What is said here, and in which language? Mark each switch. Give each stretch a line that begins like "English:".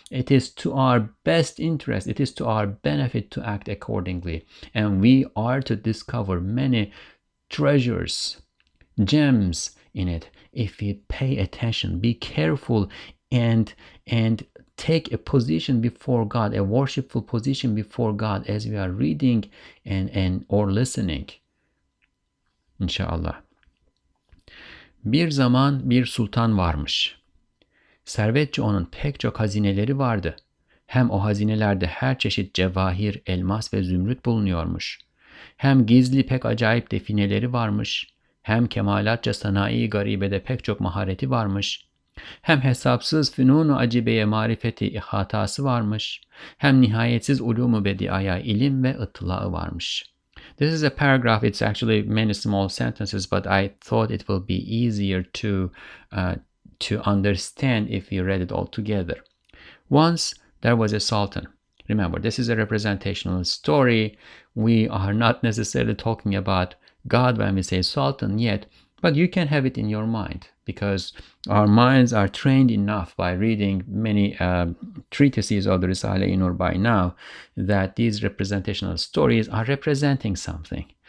English: It is to our best interest, it is to our benefit to act accordingly, and we are to discover many treasures, gems in it if we pay attention, be careful, and take a position before God, a worshipful position before God as we are reading and or listening.
Turkish: İnşallah. Bir zaman bir sultan varmış. Servetçi onun pek çok hazineleri vardı. Hem o hazinelerde her çeşit cevahir, elmas ve zümrüt bulunuyormuş. Hem gizli pek acayip defineleri varmış. Hem kemalatça sanayi garibede pek çok mahareti varmış. Hem hesapsız fünun-u acibeye marifeti ihatası varmış, hem nihayetsiz ulûm-u bediaya ilim ve ıttılağı varmış.
English: This is a paragraph. It's actually many small sentences, but I thought it will be easier to understand if we read it all together. Once there was a sultan. Remember, this is a representational story. We are not necessarily talking about God when we say sultan yet, but you can have it in your mind, because our minds are trained enough by reading many treatises of the Risale-i Nur by now that these representational stories are representing something.